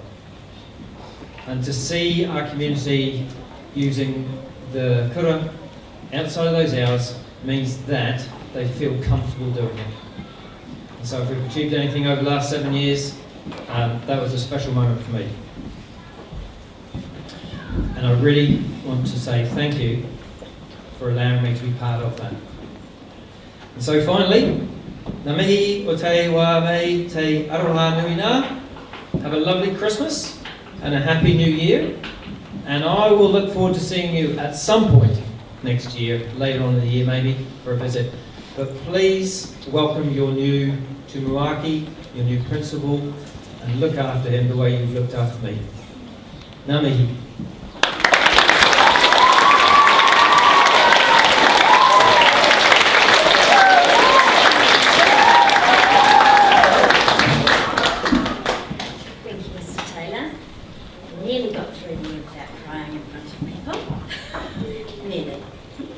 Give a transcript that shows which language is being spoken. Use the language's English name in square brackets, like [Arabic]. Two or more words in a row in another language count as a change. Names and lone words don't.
[English] And to see our community using the kura outside of those hours means that they feel comfortable doing it. And so if we've achieved anything over the last 7 years, that was a special moment for me. And I really want to say thank you for allowing me to be part of that. And so finally, [Māori] ngā mihi o te wā mei te aroha nui nā. [English] Have a lovely Christmas and a happy New Year. And I will look forward to seeing you at some point next year, later on in the year maybe, for a visit. But please welcome your new tumuaki, your new principal, and look after him the way you've looked after me. [Māori] Ngā mihi. [English] Thank you, Mr. Taylor. Nearly got through the year without crying in front of people.